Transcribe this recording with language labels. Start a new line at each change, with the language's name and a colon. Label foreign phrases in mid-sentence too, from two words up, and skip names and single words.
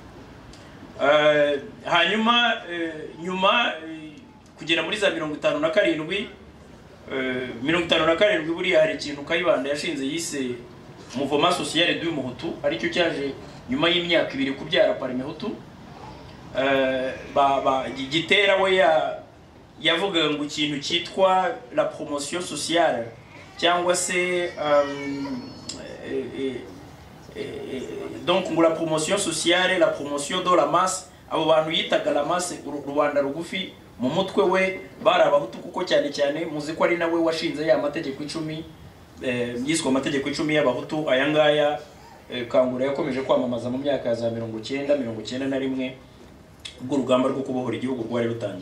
Kinyarwanda: Hanyuma nyuma kugera muri za 57 buriya hari ikintu Kayibanda yashinze yise Mouvement Social du Muhutu, ari cyo cyaje nyuma y'imyaka 2 kubyara parime hutu. Gitera we yavuga ngo ikintu cyitwa
French: la promotion sociale
Kinyarwanda: cyangwa se donc ngo
French: la promotion sociale, la promotion de la masse.
Kinyarwanda: Abo bantu yitaga
French: la masse,
Kinyarwanda: rubanda rugufi, mu mutwe we bari abahutu, kuko cyane cyane muzi ko ari nawe washinze ya mategeko 10 yiswe amategeko 10 y'abahutu. Aya ngaya Kangura yakomeje kwamamaza mu myaka za 1991 ubwo urugamba rwo kubohora igihugu rwari rutangiye.